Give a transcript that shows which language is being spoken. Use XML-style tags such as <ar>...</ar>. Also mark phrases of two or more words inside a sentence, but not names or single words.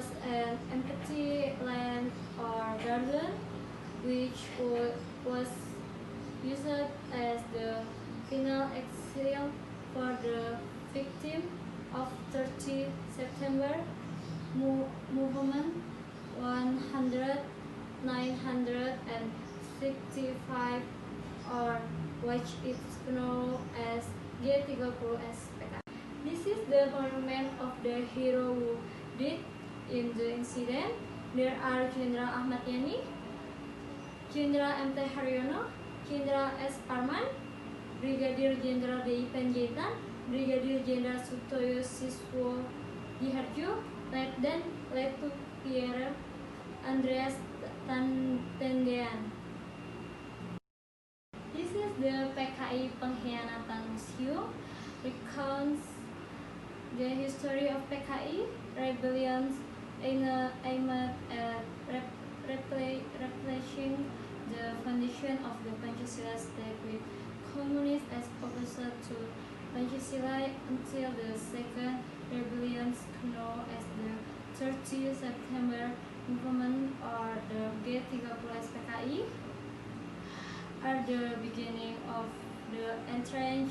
<en>an empty land or garden which was used as the final exile for the victim of 30 September movement 965, or which is known as G30 SPK. This is the monument of the hero who died in the incident. There are Jenderal Ahmad Yani, Jenderal M.T. Haryono, Jenderal S. Parman, Brigadier Jenderal D.I. Panjaitan, Brigadier Jenderal Sutoyo Siswo Diharjo, Letnan Letu Pierre Andreas Tendean. This is the PKI Pengkhianatan Museum, recounts the history of PKI rebellions aimed at replacing the foundation of the Pancasila state with communists as opposed to Pancasila until the second rebellions known as the 30 September movement or the G30 SPKI are the beginning of the entrance.</en>